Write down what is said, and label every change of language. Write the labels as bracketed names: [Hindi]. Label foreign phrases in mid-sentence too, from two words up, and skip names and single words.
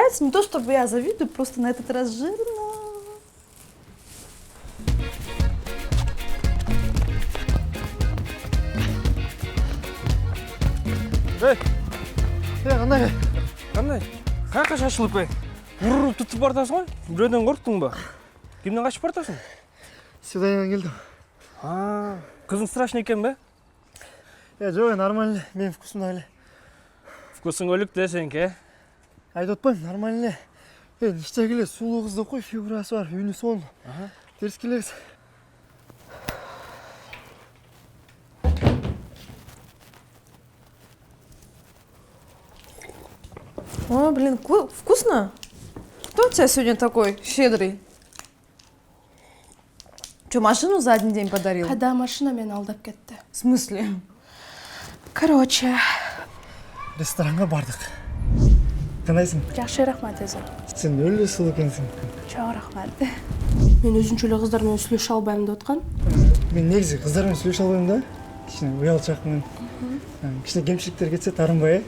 [Russian] Не то, чтобы я завидую, просто на этот раз жирно. [Kyrgyz] Кандай? Каяка шашылып уруп тутуп бартасың ғой? Бирөөдөн корктуңбу? Кимден качып бартасың? Свиданиядан келдим. Кызың страшный экен бе? Жок, нормально. Менин вкусумда эле. Вкусуң өлүк де сеники, Айтып атпайм, нормально эле. Ништеги эле сулуу кызды кой, фигурасы бар, үнү сонун. Терс келебиз. [Russian] О, блин, вкусно. Кто у тебя сегодня такой щедрый? Что, машину за один день подарил? [Kyrgyz] Да, машина мени алдап кетти. [Russian] В смысле? Короче, [Kyrgyz] Ресторанга бардык. Кандайсың? жакшы, рахмат эже. Сен өлө сулуу экенсиң. Чоң рахмат. Мен өзүнчө эле кыздар менен сүйлөшө албайм деп аткан. Мен негизи кыздар менен сүйлөшө албайм да. Кичине уялчакмын. Кичине кемчиликтер кетсе тарынбай.